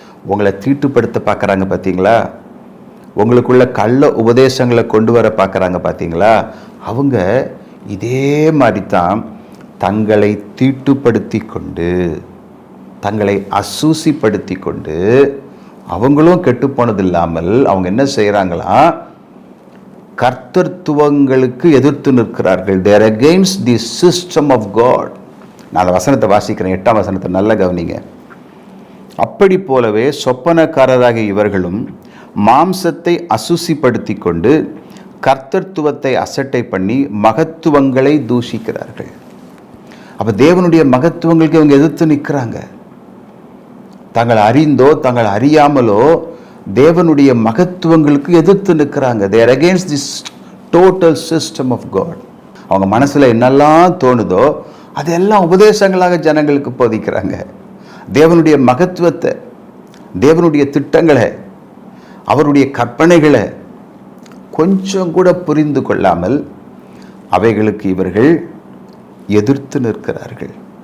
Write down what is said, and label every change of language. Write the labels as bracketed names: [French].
[Tamil] உங்களை தீட்டுப்படுத்த பார்க்குறாங்க பார்த்தீங்களா, உங்களுக்குள்ள கள்ள உபதேசங்களை கொண்டு வர பார்க்குறாங்க பார்த்தீங்களா, அவங்க இதே மாதிரி தான் தங்களை தீட்டுப்படுத்தி கொண்டு, தங்களை அசூசிப்படுத்தி கொண்டு, அவங்களும் கெட்டு போனது இல்லாமல் அவங்க என்ன செய்கிறாங்களா, கர்த்தத்துவங்களுக்கு எதிர்த்து நிற்கிறார்கள். [English] they are against the system of God. [Tamil] நான் அந்த வசனத்தை வாசிக்கிறேன், 8ஆம் வசனத்தை நல்ல கவனிங்க. அப்படி போலவே சொப்பனக்காரராகிய இவர்களும் மாம்சத்தை அசுசிப்படுத்தி கொண்டு கர்த்தத்துவத்தை அசட்டை பண்ணி மகத்துவங்களை தூஷிக்கிறார்கள். அப்போ தேவனுடைய மகத்துவங்களுக்கு இவங்க எதிர்த்து நிற்கிறாங்க. தங்களை அறிந்தோ தங்களை அறியாமலோ தேவனுடைய மகத்துவங்களுக்கு எதிர்த்து நிற்கிறாங்க. [English] they are against this total system of God. [Tamil] அவங்க மனசில் என்னெல்லாம் தோணுதோ அதெல்லாம் உபதேசங்களாக ஜனங்களுக்கு போதிக்கிறாங்க. தேவனுடைய மகத்துவத்தை, தேவனுடைய திட்டங்களை, அவருடைய கற்பனைகளை கொஞ்சம் கூட புரிந்து கொள்ளாமல் அவைகளுக்கு இவர்கள் எதிர்த்து நிற்கிறார்கள்.